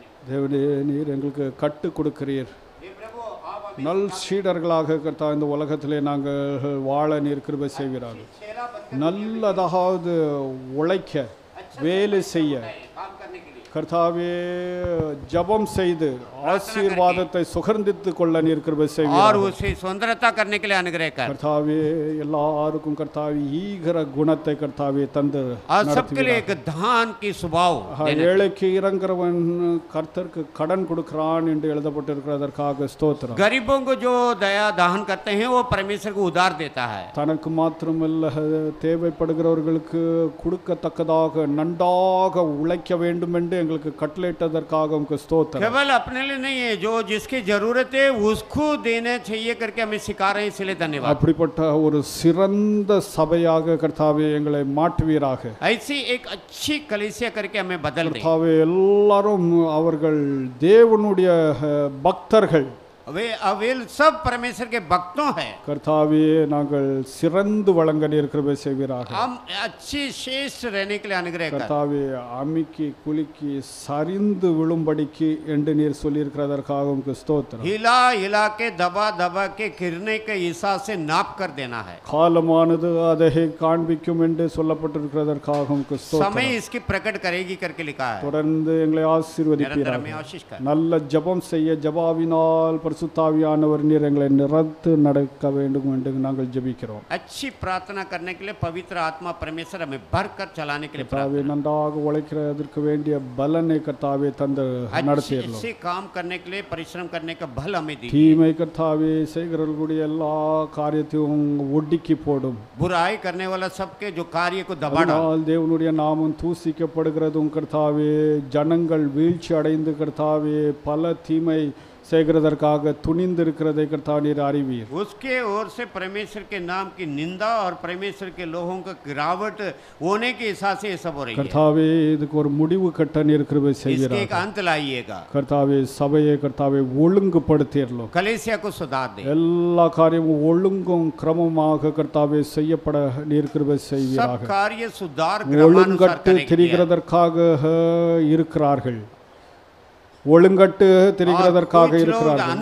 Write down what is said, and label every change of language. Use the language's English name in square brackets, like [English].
[Tamil] தேவனே நீர் எங்களுக்கு கட்டு கொடுக்கிறீர். நல் சீடர்களாக கர்த்தா இந்த உலகத்திலே நாங்கள் வாழ நீர் கிருபை செய்வீராக. நல்லதாவது உழைக்க வேலை செய்ய கர்த்தாவே ஜபம் செய்து ஆசீர்வாதத்தை சுகர்ந்தித்து கொள்ள நீர் கிருபை செய்வீராக. [Hindi] और उसे स्वतंत्रता करने के लिए अनुग्रह कर। [Tamil] கர்த்தாவே எல்லாருக்கும் கர்த்தாவே ஈகர குணத்தை கர்த்தாவே தந்து [Hindi] और सबके लिए एक दान की स्वभाव देना। [Tamil] ஏழைக்கு இறங்குறவன் கர்த்தருக்கு கடன் கொடுக்கிறான் என்று எழுதப்பட்டிருக்கிறதற்காக ஸ்தோத்திரம். [Hindi] गरीबों को जो दया दान करते हैं वो परमेश्वर को उधार देता है। [Tamil] தனக்கு மாத்திரமல்ல தேவைப்படுகிறவர்களுக்கு கொடுக்கத்தக்கதாக நன்றாக உழைக்க வேண்டும் என்று எங்களுக்கு கட்டளையிட்டதற்காக உமக்கு ஸ்தோத்திரம். [Hindi] केवल अपने लिए नहीं है, जो जिसकी जरूरत है उसको देना चाहिए करके हमें सिखा रहे हैं, इसलिए धन्यवाद। [Tamil] அப்படிப்பட்ட ஒரு சிறந்த சபையாக கர்த்தாவே எங்களை மாற்றுவீராக. [Hindi] ऐसी एक अच्छी कलीसिया करके हमें बदल दे। [Tamil] கர்த்தாவே எல்லாரும் அவர்கள் தேவனுடைய பக்தர்கள், [Hindi] वे सब परमेश्वर के भक्तों हैं। [Tamil] கர்த்தாவே நாங்கள் சிறந்து வழங்க நீர் கிருபை செய்வீராக. [Hindi] हम अच्छी श्रेष्ठ रहने के लिए अनुग्रह कर। [Tamil] கர்த்தாவே அமிக்கி குலுக்கி சரிந்து விழும்படிக்கு என்று நீர் சொல்லியிருக்கிறதற்காக உமக்கு ஸ்தோத்திரம். [Hindi] हिला हिला के दबा दबा के गिरने के हिसाब से नाप कर देना है। [Tamil] காலமானது அதை காண்பிக்கும் என்று சொல்லப்பட்டிருக்கிறதற்காக உமக்கு [Hindi] समय [Tamil] ஸ்தோத்திரம். [Hindi] इसकी प्रकट करेगी करके लिखा है। [Tamil] தொடர்ந்து எங்களை [Hindi] निरंतर [Tamil] ஆசீர்வதிப்பீராக. [Hindi] हमें आशीष कर। [Tamil] நல்ல ஜெபம் செய்ய ஜபாவினால் பரிசுத்தாவியானவர் நீர் எங்களை நிறத்து நடக்க வேண்டும் என்று நாங்கள் ஜெபிக்கிறோம். [Hindi] अच्छी प्रार्थना करने के लिए पवित्र आत्मा परमेश्वर हमें भर कर चलाने के लिए [Tamil] கர்த்தாவே நன்றாக உழைக்கிறதற்கு வேண்டிய பலனை கர்த்தாவே தந்து நடத்திடலாம். [Hindi] अच्छे काम करने के लिए परिश्रम करने का बल हमें दीजिए। [Tamil] தீமை கர்த்தாவே செய்கிறவர்களுடைய எல்லா காரியத்தையும் ஒடுக்கி போடும். [Hindi] बुराई करने वाला सबके जो कार्य को दबा डाल। [Tamil] அதனால் தேவனுடைய நாமம் தூசிக்கப்படுகிறதும் கர்த்தாவே ஜனங்கள் வீழ்ச்சி அடைந்து கர்த்தாவே பல தீமை செய்கிறதற்காக துணிந்திருக்கிறதை கர்த்தா நீர் அறிவீர். [Hindi] उसके ओर से परमेश्वर के नाम की निंदा और परमेश्वर के लोगों का गिरावट होने के हिसाब से ये सब हो रही है। [Tamil] கர்த்தாவே இதுக்கு ஒரு முடிவு கட்ட நீர் கிருபை [Hindi] इसके एक [Tamil] செய்வீராக. [Hindi] अंत लाइएगा। [Tamil] கர்த்தாவே சபையை கர்த்தாவே ஒழுங்குபடுத்திடலாம். [Hindi] कलीसिया को सुधार दे। [Tamil] எல்லா காரியமும் ஒழுங்கும் கிரமமாக கர்த்தாவே செய்யப்பட நீர் கிருபை [Hindi] सब [Tamil] செய்வீராக. [Hindi] कार्य सुधार क्रमानुसार [Tamil] ஒழுங்கட்டு [Hindi] करने के लिए। [Tamil] திரிகிறதற்காக இருக்கிறார்கள், ஒழுங்கட்டு திரிகிறதற்காக இருக்கிறார்கள்.